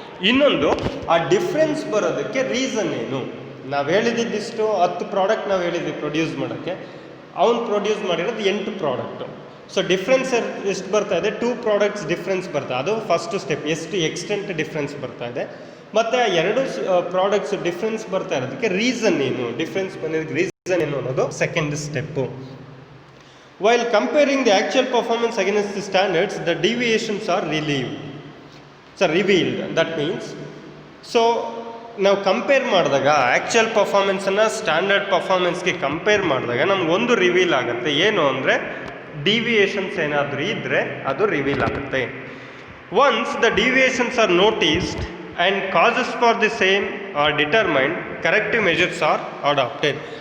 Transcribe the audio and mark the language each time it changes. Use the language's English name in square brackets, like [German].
[Kannada] ಇನ್ನೊಂದು, ಆ ಡಿಫ್ರೆನ್ಸ್ ಬರೋದಕ್ಕೆ ರೀಸನ್ ಏನು. ನಾವು ಹೇಳಿದ್ದಿಷ್ಟು 10 ಪ್ರಾಡಕ್ಟ್ ನಾವು ಹೇಳಿದ್ವಿ ಪ್ರೊಡ್ಯೂಸ್ ಮಾಡೋಕ್ಕೆ, ಅವನು ಪ್ರೊಡ್ಯೂಸ್ ಮಾಡಿರೋದು 8 ಪ್ರಾಡಕ್ಟು. ಸೊ ಡಿಫ್ರೆನ್ಸ್ ಎಷ್ಟು ಬರ್ತಾ ಇದೆ, 2 ಪ್ರಾಡಕ್ಟ್ಸ್ ಡಿಫ್ರೆನ್ಸ್ ಬರ್ತಾ, ಅದು ಫಸ್ಟ್ ಸ್ಟೆಪ್, ಎಷ್ಟು ಎಕ್ಸ್ಟೆಂಟ್ ಡಿಫ್ರೆನ್ಸ್ ಬರ್ತಾ ಇದೆ. ಮತ್ತು ಆ ಎರಡು ಪ್ರಾಡಕ್ಟ್ಸ್ ಡಿಫ್ರೆನ್ಸ್ ಬರ್ತಾ ಇರೋದಕ್ಕೆ ರೀಸನ್ ಏನು, ಡಿಫ್ರೆನ್ಸ್ ಬಂದಿದ್ದಕ್ಕೆ ರೀಸನ್ ಏನು ಅನ್ನೋದು second step. [English] While comparing the actual performance against the standards, the deviations are revealed. That means, so [Kannada] ನಾವು ಕಂಪೇರ್ ಮಾಡಿದಾಗ ಆ್ಯಕ್ಚುಯಲ್ ಪರ್ಫಾರ್ಮೆನ್ಸನ್ನು ಸ್ಟ್ಯಾಂಡರ್ಡ್ ಪರ್ಫಾರ್ಮೆನ್ಸ್ಗೆ ಕಂಪೇರ್ ಮಾಡಿದಾಗ ನಮಗೊಂದು ರಿವೀಲ್ ಆಗುತ್ತೆ. ಏನು ಅಂದರೆ ಡಿವಿಯೇಷನ್ಸ್ ಏನಾದರೂ ಇದ್ದರೆ ಅದು ರಿವೀಲ್ ಆಗುತ್ತೆ. [English] Once the deviations are noticed and causes for the same are determined, corrective measures are adapted.